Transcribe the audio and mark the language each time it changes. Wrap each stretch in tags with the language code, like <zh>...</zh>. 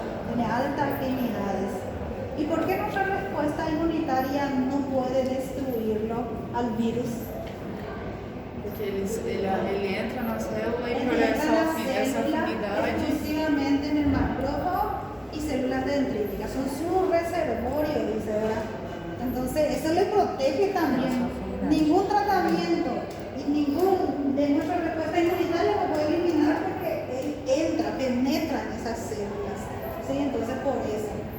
<es>Tiene altas afinidades. ¿Y por qué nuestra respuesta inmunitaria no puede destruirlo al virus?</es> <pt>Porque ele entra na célula e por essa afinidade.</pt> <es>Exclusivamente en el macrófago y células dendríticas. Son su reservorio, dice, ¿verdad? Entonces, eso le protege también. Ningún tratamiento y ningún de nuestra respuesta inmunitaria lo puede eliminar porque él penetra en esas células. ¿Sí? Entonces, por eso.</es>